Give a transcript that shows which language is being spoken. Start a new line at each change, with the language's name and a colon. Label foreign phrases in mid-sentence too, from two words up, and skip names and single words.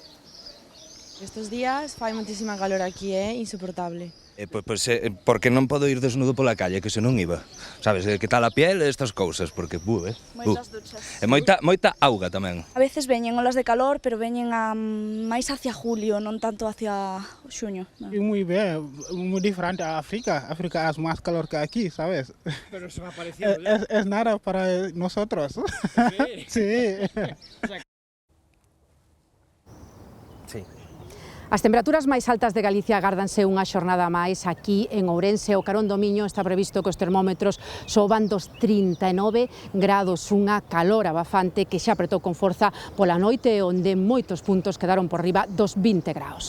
Galician: Estes días fai moitísima calor aquí, é insoportable. Porque non podo ir desnudo pola calle, que se non iba. Sabes, que tal a piel e estas cousas, porque Moitas duchas. E moita auga tamén. A veces veñen olas de calor, pero veñen máis
Spanish: hacia julio,
Galician: non tanto hacia xuño.
Spanish: Y muy bien, muy diferente a África. África es más calor que aquí, ¿sabes? Pero se va pareciendo ya. Es nada para nosotros. Sí. Sí.
Galician: As temperaturas máis altas de Galicia agárdanse unha xornada máis aquí en Ourense. O carón do Miño está previsto que os termómetros soban dos 39 grados, unha calor abafante que xa apretou con forza pola noite, onde moitos puntos quedaron por riba dos 20 graus.